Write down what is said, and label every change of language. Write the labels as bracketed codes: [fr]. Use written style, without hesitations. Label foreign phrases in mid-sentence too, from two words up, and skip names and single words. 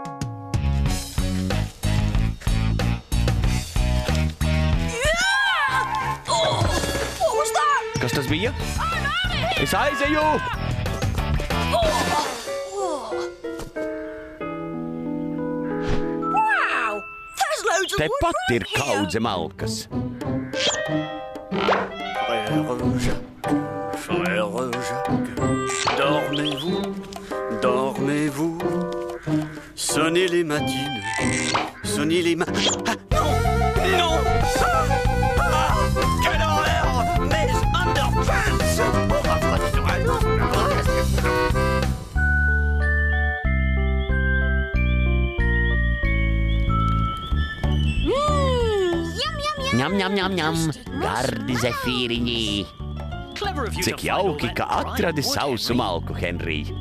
[lv] Kas tas bija? Es aizeju! Te pat ir kaudze malkas. [fr] Frère Jacques, dormez-vous, sonnez les matines, sonnez les Non! Quelle horreur! Mes underpants! [lv] Ņam, gardi zefīriņi. Cik jauki, ka atradi sausu malku, Henry.